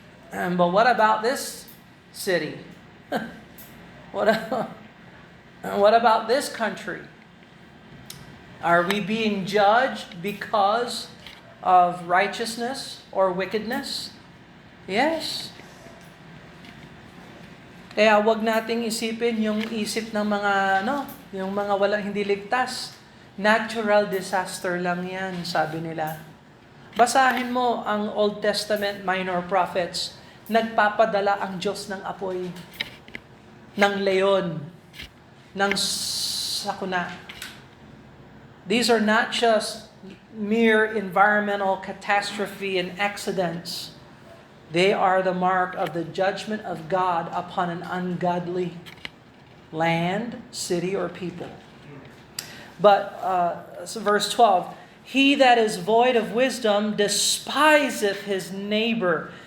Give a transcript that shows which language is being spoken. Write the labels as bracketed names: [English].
[English] But what about this city? What about this country? Are we being judged because of righteousness or wickedness? Yes. [Filipino] Kaya wag nating isipin yung isip ng mga yung mga walang hindi ligtas. [English] Natural disaster [Filipino] lang yan, sabi nila. Basahin mo ang Old Testament minor prophets. Nagpapadala ang Diyos ng apoy, ng leon, ng sakuna. [English] These are not just mere environmental catastrophe and accidents. They are the mark of the judgment of God upon an ungodly land, city, or people. But, verse 12, he that is void of wisdom despiseth his neighbor.